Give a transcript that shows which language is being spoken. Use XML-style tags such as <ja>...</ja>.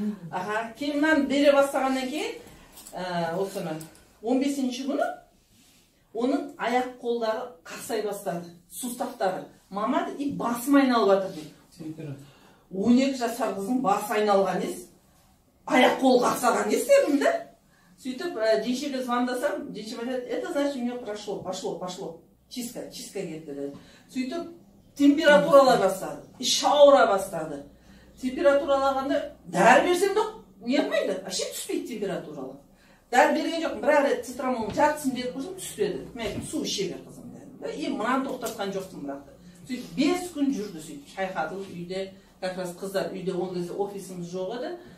<kk>Ага, кейін бере бастағаннан кейін, осыны 15-ші күні оның аяқ қолдары қақсай бастады, суставтары. Мама и басым айналып жатыр дейді. 12 жасар қызың басы айналған ес, аяқ қол қақсаған ес дедім да. Сөйтіп, деншеге звондасам, денше айтады,</kk> <ru>это значит, у нее пошло.</ru> <kk>Чистка кетті деді. Сөйтіп, температуралай бастады, іші ауыра бастады. Температуралағанда дәрі берсем де ұйырмайды,</kk> <ru>вообще</ru> <kk>түспейді температуралы. Дәрі берген жоқ, бір әрі цитрамонның жартысын беріп қойсам түспеді. Мен су іше бер қызым дедім. И мынаны тоқтатқан жоқпын бірақ. Сөйтіп 5 күн жүрді сөйтіп, шайқатылып үйде,</kk> <ru>как раз</ru> <kk>қыздар үйде ол кезде офисіміз жоқ еді.</kk>